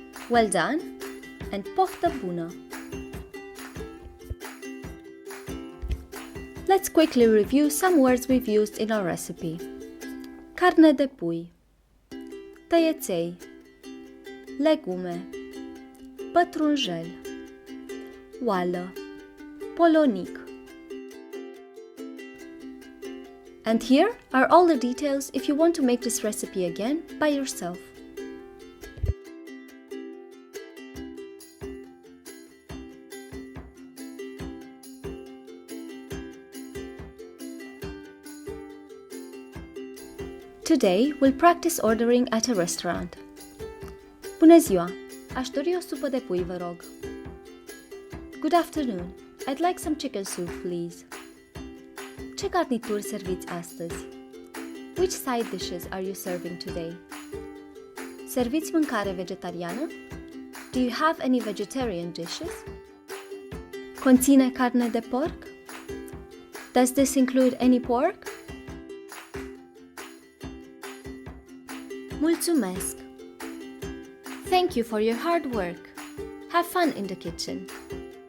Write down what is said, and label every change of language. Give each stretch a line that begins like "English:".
English: Well done, and
Romanian: poftă bună!
English: Let's quickly review some words we've used in our recipe.
Romanian: Carne de pui, tăieței, legume, pătrunjel, oală, polonic.
English: And here are all the details if you want to make this recipe again by yourself. Today, we'll practice ordering at a restaurant.
Romanian: Bună ziua! Aș dori o supă de pui, vă rog.
English: Good afternoon. I'd like some chicken soup, please.
Romanian: Ce garnituri serviți astăzi?
English: Which side dishes are you serving today?
Romanian: Serviți mâncare vegetariană?
English: Do you have any vegetarian dishes?
Romanian: Conține carne de porc?
English: Does this include any pork?
Romanian: Mulțumesc!
English: Thank you for your hard work. Have fun in the kitchen.